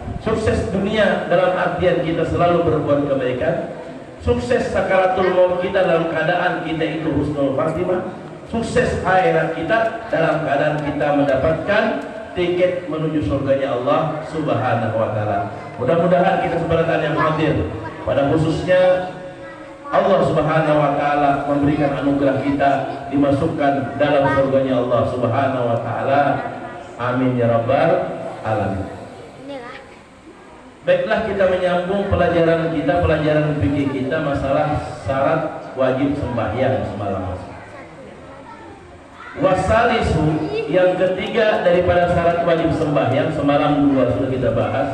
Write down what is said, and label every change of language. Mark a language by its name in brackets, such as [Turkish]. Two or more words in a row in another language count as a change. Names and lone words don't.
[Indonesian] Sukses dunia dalam artian kita selalu berbuat kebaikan, sukses [Arabic] سكرات الموت [Indonesian] kita dalam keadaan kita itu [Arabic] حسن الخاتمة, [Indonesian] sukses akhirat kita dalam keadaan kita mendapatkan tiket menuju surganya Allah [Arabic] سبحانه وتعالى. [Indonesian] Mudah-mudahan kita sebentar yang hadir, pada khususnya Allah [Arabic] سبحانه وتعالى [Indonesian] memberikan anugerah kita dimasukkan dalam surganya Allah [Arabic] سبحانه وتعالى. آمين يا رب العالمين. [Indonesian] Baiklah, kita menyambung pelajaran kita, pelajaran fikih kita masalah syarat wajib sembahyang semalam. Wasalisu, yang ketiga daripada syarat wajib sembahyang, semalam dua sudah kita bahas.